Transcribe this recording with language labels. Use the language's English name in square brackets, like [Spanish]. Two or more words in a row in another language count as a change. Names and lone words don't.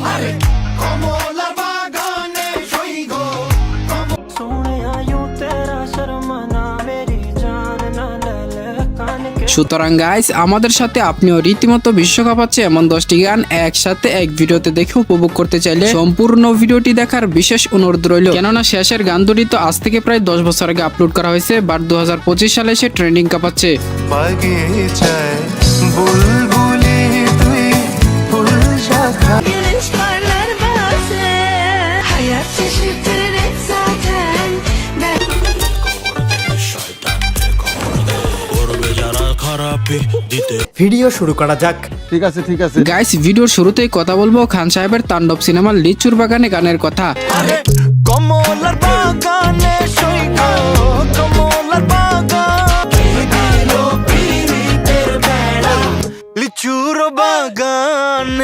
[Bangla] সুতরাং গাইস, আমাদের সাথে আপনিও রীতিমতো বিশ্বকাপ আছে এমন 10টি গান একসাথে এক ভিডিওতে দেখে উপভোগ করতে চাইলে সম্পূর্ণ ভিডিওটি দেখার বিশেষ অনুরোধ রইল। কেননা শেষের গান দুটি তো আজ থেকে প্রায় 10 বছর আগে আপলোড করা হয়েছে, বাট 2025 সালে এসে ট্রেন্ডিং কাঁপাচ্ছে। [Turkish] Güneş parlar bazen hayat şaşırtır hep zaten ben [Bangla] ভিডিও শুরু করা যাক। ঠিক আছে গাইস, ভিডিওর শুরুতেই কথা বলবো খান সাহেবের তাণ্ডব সিনেমার লিচুর বাগানে গানের কথা। কমলার বাগানে সৈগ কমলার লিচুর বাগানে।